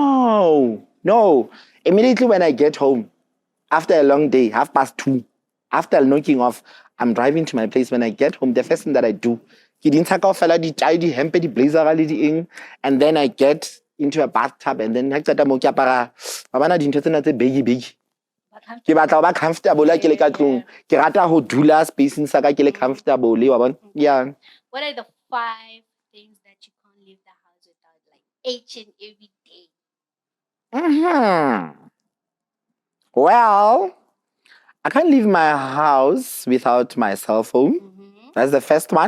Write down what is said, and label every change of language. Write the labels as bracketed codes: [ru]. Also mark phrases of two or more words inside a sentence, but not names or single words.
[en] No. Immediately when I get home, after a long day, 2:30, after knocking off, I'm driving to my place. When I get home, the first thing that I do, and then I get into a bathtub, and then [st] ke batla ho ba [en] comfortable [st] ke le ka tlung, ke rata ho dula spacing sa ka ke le [en] comfortable [st] wa bona. [en] Yeah. What are the 5 things that you can't leave the house without, like each and every day? Well, I can't leave my house without my cell phone. That's the first one.